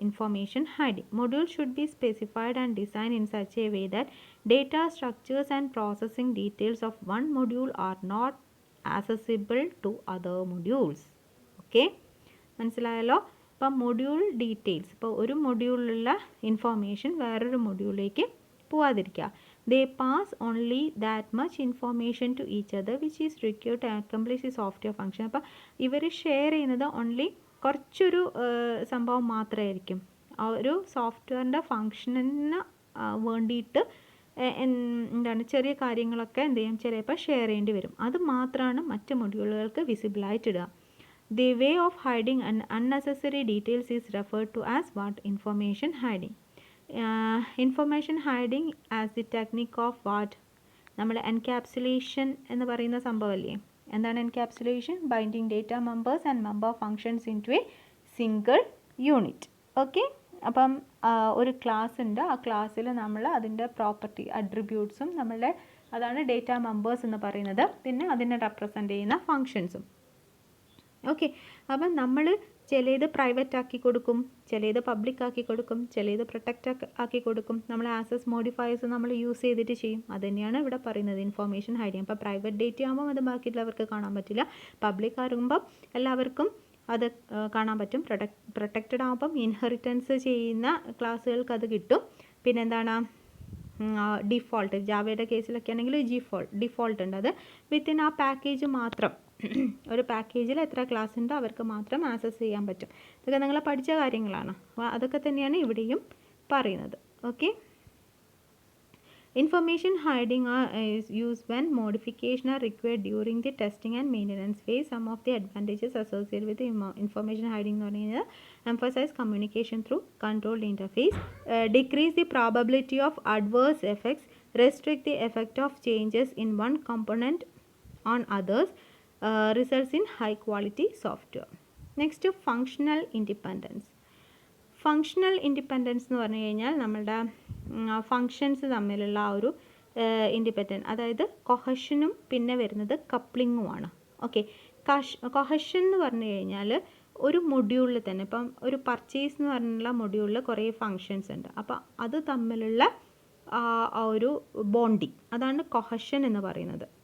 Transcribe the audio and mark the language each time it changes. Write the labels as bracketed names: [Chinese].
[English] Information hiding module should be specified and design in such a way that data structures and processing details of one module are not accessible to other modules. [Malayalam] Okay, മനസ്സിലായല്ലോ. അപ്പം module details, ഇപ്പോൾ ഒരു മൊഡ്യൂളിലുള്ള information വേറൊരു മൊഡ്യൂളിലേക്ക് പോവാതിരിക്കുക. [English] They pass only that much information to each other which is required to accomplish the software function. [Malayalam] അപ്പോൾ ഇവർ share ചെയ്യുന്നത് only കുറച്ചൊരു സംഭവം മാത്രമായിരിക്കും. ആ ഒരു സോഫ്റ്റ്വെയറിൻ്റെ ഫങ്ഷനിന് വേണ്ടിയിട്ട് എന്താണ് ചെറിയ കാര്യങ്ങളൊക്കെ എന്ത് ചെയ്യും, ചിലപ്പോൾ ഷെയർ ചെയ്യേണ്ടി വരും. അത് മാത്രമാണ് മറ്റ് മൊഡ്യൂളുകൾക്ക് വിസിബിളായിട്ടിടുക. [English] The way of hiding unnecessary details is referred to as what? Information hiding. Information hiding as the technique of what? [Malayalam] നമ്മൾ എൻക്യാപ്സുലേഷൻ എന്ന് പറയുന്ന സംഭവമല്ലേ. എന്താണ് encapsulation? [English] Binding data members and member functions into a single unit. [Malayalam] Okay, അപ്പം ഒരു class ഉണ്ട്, ആ ക്ലാസ്സിൽ നമ്മൾ അതിൻ്റെ പ്രോപ്പർട്ടി അട്രിബ്യൂട്ട്സും നമ്മളുടെ അതാണ് ഡേറ്റ മെമ്പേഴ്സ് എന്ന് പറയുന്നത്, പിന്നെ അതിനെ റെപ്രസെൻ്റ് ചെയ്യുന്ന ഫങ്ഷൻസും. ഓക്കെ, അപ്പം നമ്മൾ ചിലത് പ്രൈവറ്റ് ആക്കി കൊടുക്കും, ചിലത് പബ്ലിക് ആക്കി കൊടുക്കും, ചിലത് പ്രൊട്ടക്റ്റ് ആക്കി കൊടുക്കും. നമ്മൾ ആക്സസ് മോഡിഫയേഴ്സ് നമ്മൾ യൂസ് ചെയ്തിട്ട് ചെയ്യും. അത് തന്നെയാണ് ഇവിടെ പറയുന്നത് ഇൻഫോർമേഷൻ ഹൈഡിങ്. അപ്പോൾ പ്രൈവറ്റ് ഡേറ്റ ആകുമ്പോൾ അത് ബാക്കിയുള്ളവർക്ക് കാണാൻ പറ്റില്ല, പബ്ലിക് ആകുമ്പോൾ എല്ലാവർക്കും അത് കാണാൻ പറ്റും. പ്രൊട്ടക്റ്റഡ് ആകുമ്പം ഇൻഹെറിറ്റൻസ് ചെയ്യുന്ന ക്ലാസ്സുകൾക്ക് അത് കിട്ടും. പിന്നെന്താണ് ഡിഫോൾട്ട്, ജാവയുടെ കേസിലൊക്കെ ആണെങ്കിൽ ഡിഫോൾട്ട് ഉണ്ട്, അത് വിത്തിൻ ആ പാക്കേജ് മാത്രം, ഒരു പാക്കേജിൽ എത്ര ക്ലാസ് ഉണ്ടോ അവർക്ക് മാത്രം ആക്സസ് ചെയ്യാൻ പറ്റും. ഇതൊക്കെ നിങ്ങൾ പഠിച്ച കാര്യങ്ങളാണ്, അതൊക്കെ തന്നെയാണ് ഇവിടെയും പറയുന്നത്. [English] Okay, information hiding is used when modification are required during the testing and maintenance phase. Some of the advantages associated with the information hiding [Malayalam] എന്ന് പറഞ്ഞു കഴിഞ്ഞാൽ [English] emphasize communication through controlled interface, decrease the probability of adverse effects, restrict the effect of changes in one component on others, results in high quality software. Next, functional independence. [Malayalam] Functional independence എന്ന് പറഞ്ഞു കഴിഞ്ഞാൽ നമ്മളുടെ functions തമ്മിലുള്ള ആ ഒരു independent, അതായത് കൊഹഷനും പിന്നെ വരുന്നത് കപ്ലിങ്ങുമാണ്. ഓക്കെ, കൊഹഷൻ എന്ന് പറഞ്ഞു കഴിഞ്ഞാൽ ഒരു മൊഡ്യൂളിൽ തന്നെ, ഇപ്പം ഒരു പർച്ചേസ് എന്ന് പറഞ്ഞുള്ള മൊഡ്യൂളിൽ കുറേ ഫങ്ഷൻസ് ഉണ്ട്, അപ്പോൾ അത് തമ്മിലുള്ള ആ ഒരു ബോണ്ടിങ്, അതാണ് കൊഹഷൻ എന്ന് പറയുന്നത്.